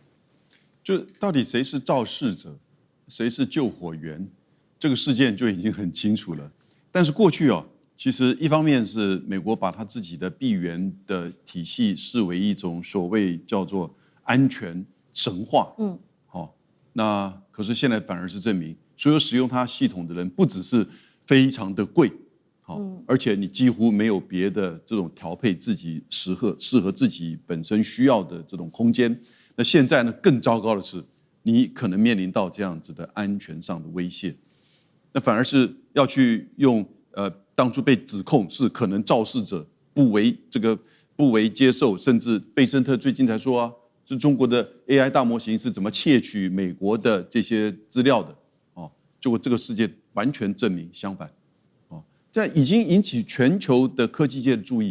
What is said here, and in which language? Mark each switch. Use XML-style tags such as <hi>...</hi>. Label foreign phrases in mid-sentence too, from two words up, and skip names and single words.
<zh>就到底誰是肇事者，誰是救火員，這個事件就已經很清楚了。但是過去其實一方面是美國把他自己的閉源的體系視為一種所謂叫做安全神話，那可是現在反而是證明，所有使用它系統的人不只是非常的貴，而且你幾乎沒有別的這種調配自己適合自己本身需要的這種空間。那現在呢，更糟糕的是，你可能面臨到這樣子的安全上的威脅，那反而是要去用當初被指控是可能肇事者不為接受，甚至貝森特最近才說是中国的 AI 大模型是怎麼竊取美國的這些資料的結果這個事件完全證明相反，這已經引起全球的科技界的注意。</zh>